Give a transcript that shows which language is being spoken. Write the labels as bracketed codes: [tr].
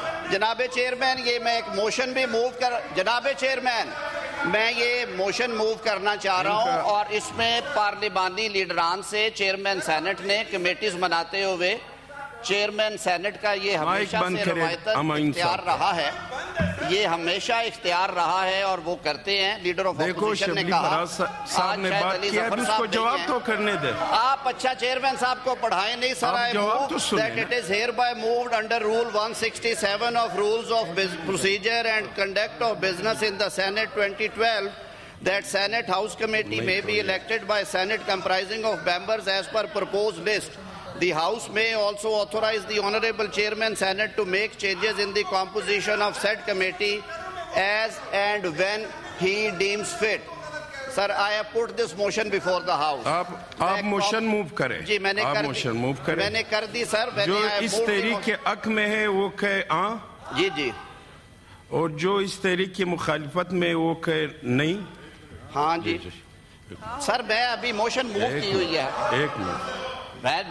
[ur] جناب چیئرمین یہ میں ایک موشن بھی جناب چیئرمین میں یہ موشن موو کرنا چاہ رہا ہوں, اور اس میں پارلیمانی لیڈران سے چیئرمین سینٹ نے کمیٹیز مناتے ہوئے چیئرمین سینٹ کا یہ ہمیشہ سے روایتاً اختیار رہا ہے. یہ ہمیشہ اختیار رہا ہے اور وہ کرتے ہیں. لیڈر آف اپوزیشن نے کہا صاحب نے بات کیا ہے, اس کو جواب تو کرنے دے. آپ اچھا چیئرمین صاحب کو پڑھائیں نہیں سر. [en] I move that it is hereby moved under Rule 167 of Rules of Procedure and Conduct of Business in the Senate 2012 that Senate House Committee may be elected by Senate comprising of members as per proposed list. The House may also authorize the Honorable Chairman Senate to make changes in the composition of said committee as and when he deems fit. Sir, I have put this motion before the House. [ur] آپ motion move کریں. جی میں نے میں نے کر دی سر. جو اس تحریک کے حق میں ہے وہ کہے ہاں, جی اور جو اس تحریک کی مخالفت میں وہ کہے نہیں. ہاں جی سر, میں ابھی موشن موو کی ہوئی ہے. ایک منٹ,